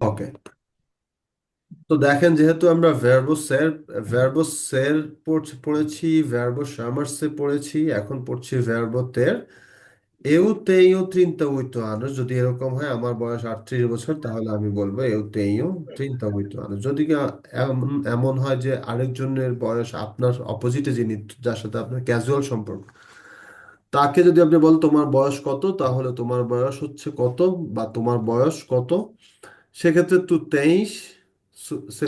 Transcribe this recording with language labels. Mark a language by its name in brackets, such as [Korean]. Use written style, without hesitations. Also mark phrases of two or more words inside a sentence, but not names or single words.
[Bangla] ওকে, তো দেখেন যেহেতু আমরা [Portuguese] verbo ser [Bangla] পড়েছি, [Portuguese] verbo chamar-se [Bangla] পড়েছি, এখন পড়ছি [Portuguese] verbo ter. Eu tenho 38 anos. [Bangla] যদি এরকম হয় আমার বয়স 38 বছর, তাহলে আমি বলবো [Portuguese] eu tenho 38 anos. [Bangla] যদি এমন এমন হয় যে আরেকজনের বয়স আপনার অপোজিটে, যিনি, যার সাথে আপনার ক্যাজুয়াল সম্পর্ক, তাকে যদি আপনি বল তোমার বয়স কত, তাহলে তোমার বয়স হচ্ছে কত বা তোমার বয়স কত, সেক্ষেত্রে [Portuguese] tu tens, [Bangla] সে